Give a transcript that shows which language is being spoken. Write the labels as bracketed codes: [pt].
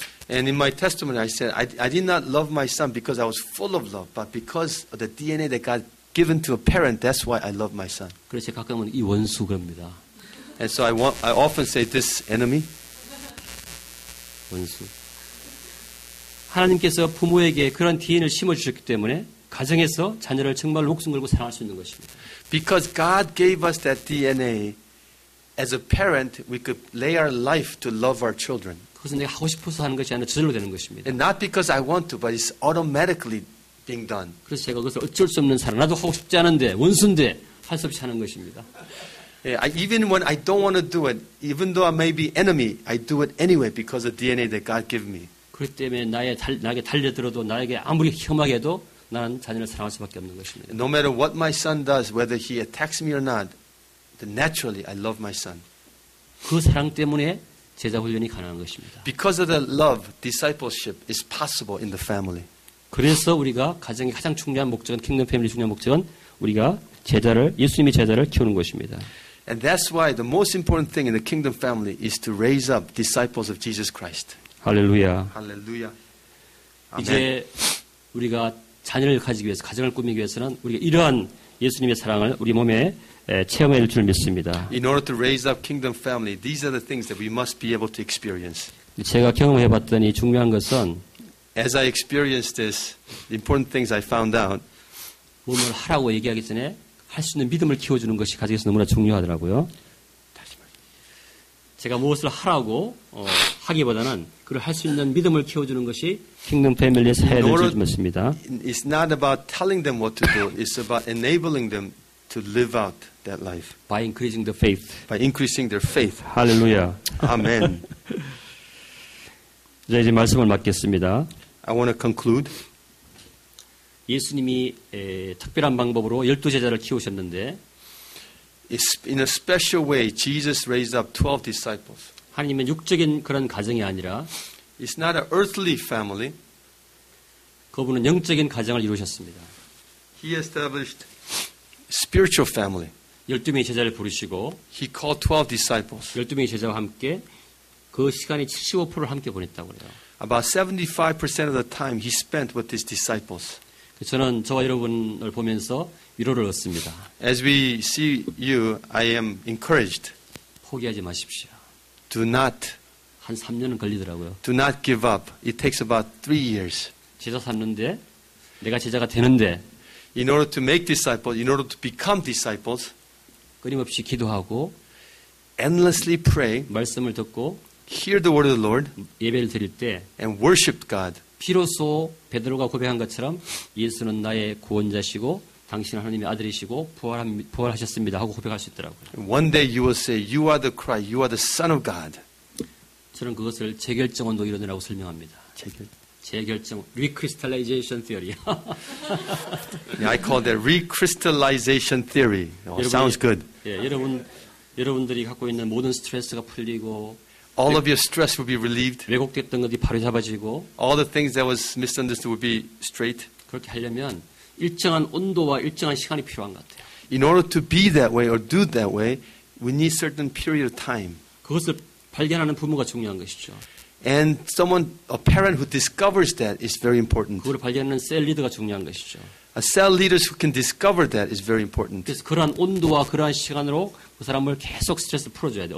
[en] And in my testimony, I said, I did not love my son because I was full of love, but because of the DNA that God given to a parent, that's why I love my son. [ko] 그래서 가끔은 이 원수 그럽니다. [en] And so I often say this enemy. [ko] 원수. 하나님께서 부모에게 그런 DNA를 심어주셨기 때문에 가정에서 자녀를 정말 목숨 걸고 사랑할 수 있는 것입니다. [en] Because God gave us that DNA, as a parent, we could lay our life to love our children. [ko] 그것은 내가 하고 싶어서 하는 것이 아니라 저절로 되는 것입니다. [en] And not because I want to, but it's automatically being done. [ko] 그래서 제가 그것을 어쩔 수 없는 사랑, 나도 하고 싶지 않은데 원수인데 할 수 없이 하는 것입니다. [en] Even when I don't want to do it, even though I may be enemy, I do it anyway because of DNA that God gave me. [ko] 그렇기 때문에 나에게 달려들어도 나에게 아무리 혐하게 해도 나는 자녀를 사랑할 수밖에 없는 것입니다. [en] No matter what my son does, whether he attacks me or not, then naturally I love my son. [ko] 그 사랑 때문에 제자 훈련이 가능한 것입니다. [en] Because of that love, discipleship is possible in the family. [ko] 그래서 우리가 가정의 가장 중요한 목적은 킹덤 패밀리 중요한 목적은 우리가 예수님의 제자를 키우는 것입니다. [en] And that's why the most important thing in the kingdom family is to raise up disciples of Jesus Christ. [ko] 할렐루야. [en] Hallelujah. [ko] 이제 우리가 자녀를 가지기 위해서 가정을 꾸미기 위해서는 우리가 이러한 예수님의 사랑을 우리 몸에 체험할 줄 믿습니다. [en] In order to raise up kingdom family, these are the things that we must be able to experience. [ko] 제가 경험해 봤더니 중요한 것은 [en] As I experienced this, the important things I found out, [ko] 몸을 하라고 얘기하기 전에 할 수 있는 믿음을 키워주는 것이 가정에서 너무나 중요하더라고요. 제가 무엇을 하라고 하기보다는 그걸 할 수 있는 믿음을 키워주는 것이 킹덤 패밀리에서 해야 될 줄 믿습니다. [en] it's not about telling them what to do, it's about enabling them to live out that life. By increasing the faith. By increasing their faith. [ko] 할렐루야. [en] Amen. [ko] 자, 이제 말씀을 맡겠습니다. [en] I want to conclude. [ko] 예수님이 특별한 방법으로 12제자를 키우셨는데 [en] In a special way, Jesus raised up 12 disciples. [ko] 하나님은 육적인 그런 가정이 아니라 [en] It's not an earthly family. [ko] 그분은 영적인 가정을 이루셨습니다. [en] He established spiritual family. [ko] 12명의 제자를 부르시고 [en] He called 12 disciples. [ko] 12명의 제자와 함께 그 시간이 75%를 함께 보냈다고 그래요. [en] About 75% of the time he spent with his disciples. [ko] 저는 저와 여러분을 보면서 위로를 얻습니다. [en] As we see you, I am encouraged. [ko] 포기하지 마십시오. [en] Do not [ko] 한 3년은 걸리더라고요. [en] Do not give up. It takes about 3 years. [ko] 제자 삼는데 내가 제자가 되는데 [en] In order to make disciples, in order to become disciples, [ko] 끊임없이 기도하고 [en] endlessly pray, [ko] 말씀을 듣고 [en] hear the word of the Lord, [ko] 예배를 드릴 때 [en] and worship God. [ko] 비로소 베드로가 고백한 것처럼 예수는 나의 구원자시고 당신은 하나님의 아들이시고 부활하셨습니다 하고 고백할 수 있더라고요. [en] One day you will say, you are the Christ, you are the Son of God. [ko] 저는 그것을 재결정원도 이론이라고 설명합니다. [en] 재결정, recrystallization theory. I call that recrystallization theory. Oh, sounds good. [ko] 예, 여러분들이 갖고 있는 모든 스트레스가 풀리고 [en] All of your stress will be relieved. [ko] 왜곡됐던 것이 바로 잡아지고 [en] All the things that was misunderstood will be straight. [ko] 그렇게 하려면 일정한 온도와 일정한 시간이 필요한 것 같아요. [en] In order to be that way or do that way, we need certain period of time. [ko] 그것을 발견하는 부모가 중요한 것이죠. [en] And a parent who discovers that is very important. [ko] 그걸 발견하는 셀 리더가 중요한 것이죠. [en] A cell leaders who can discover that is very important. [ko] 그래서 그러한 온도와 그러한 시간으로 그 사람을 계속 스트레스를 풀어줘야 돼요.